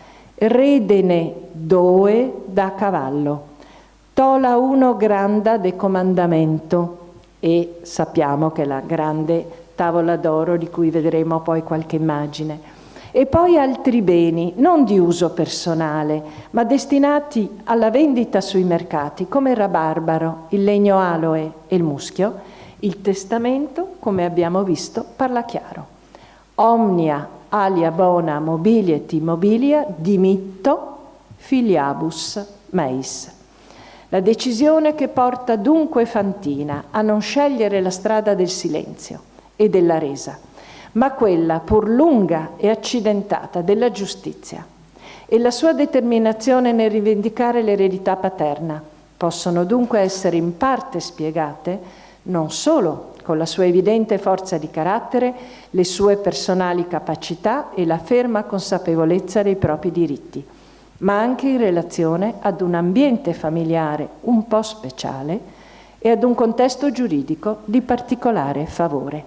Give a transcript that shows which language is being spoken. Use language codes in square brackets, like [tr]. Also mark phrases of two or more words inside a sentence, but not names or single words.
[vec] redene 2 da cavallo, tola 1 granda de comandamento, [it] e sappiamo che è la grande tavola d'oro di cui vedremo poi qualche immagine, e poi altri beni non di uso personale ma destinati alla vendita sui mercati, come il rabarbaro, il legno aloe e il muschio. Il testamento, come abbiamo visto, parla chiaro: [la] omnia alia bona mobiliet immobilia dimitto filiabus meis. [it] La decisione che porta dunque Fantina a non scegliere la strada del silenzio e della resa, ma quella pur lunga e accidentata della giustizia, e la sua determinazione nel rivendicare l'eredità paterna possono dunque essere in parte spiegate non solo con la sua evidente forza di carattere, le sue personali capacità e la ferma consapevolezza dei propri diritti, ma anche in relazione ad un ambiente familiare un po' speciale e ad un contesto giuridico di particolare favore.